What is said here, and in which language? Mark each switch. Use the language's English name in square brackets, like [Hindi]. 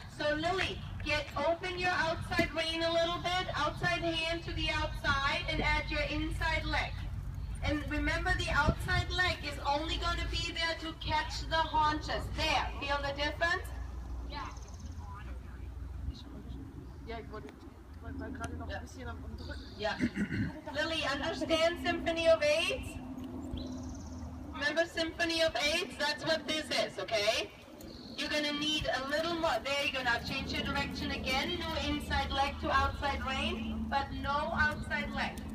[English] So Lily, open your outside rein a little bit, outside hand to the outside, and add your inside leg. And remember, the outside leg is only going to be there to catch the haunches. There, feel the difference? Yeah. [German] Ja, ich war gerade noch ein bisschen am Drücken. [English] Yeah. Lily, understand Symphony of Eights? Remember Symphony of Eights? That's what this is, okay? You're going to need a little more. There you go. Now change your direction again. Do inside leg to outside rein, but no outside leg.